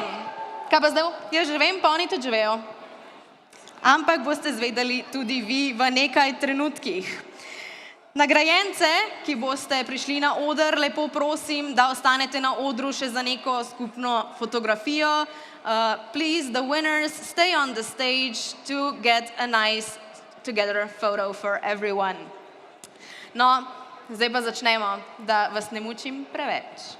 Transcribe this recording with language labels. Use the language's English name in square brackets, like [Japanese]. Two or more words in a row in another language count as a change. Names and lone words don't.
[Slovenian] Kaj pa zdaj? Jaz že vem, pa oni tudi že vejo. Ampak boste zvedeli tudi vi v nekaj trenutkih. Nagrajence, ki boste prišli na oder, lepo prosim, da ostanete na odru še za neko skupno fotografijo. [English] Please, the winners, stay on the stage to get a nice together photo for everyone. [Slovenian] No, zdaj pa začnemo, da vas ne mučim preveč.